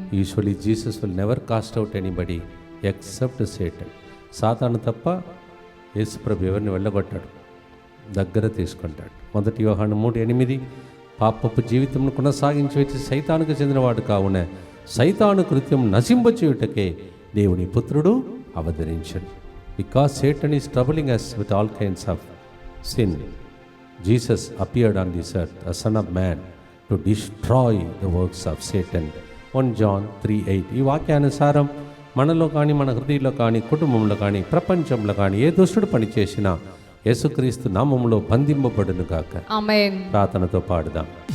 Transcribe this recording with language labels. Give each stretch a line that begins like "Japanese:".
English: Usually Jesus will never cast out anybody except Satan.
Telugu: సాతాను తప్ప యేసు ప్రభు ఎవరిని వెళ్ళగొట్టాడు, దగ్గర తీసుకుంటాడు. 1 యోహాను 3:8 పాపపు జీవితంను కొనసాగించి వచ్చి సైతానుకు చెందినవాడు కావున సైతాను కృత్యం నశింపచేయుటకే దేవుని పుత్రుడు అవతరించను.
English: Because Satan is troubling us with all kinds of sin, Jesus appeared on this earth, a son of man, to destroy the works of Satan. 1 John 3:8.
Telugu: ఈ వాక్యానుసారం మనలో కానీ, మన హృదయంలో కానీ, కుటుంబంలో కానీ, ప్రపంచంలో కానీ ఏ దుష్టుడు పని చేసినా యేసుక్రీస్తు నామములో బంధింపబడును గాక. ఆమేన్. ప్రార్థనతో పాడుదాం.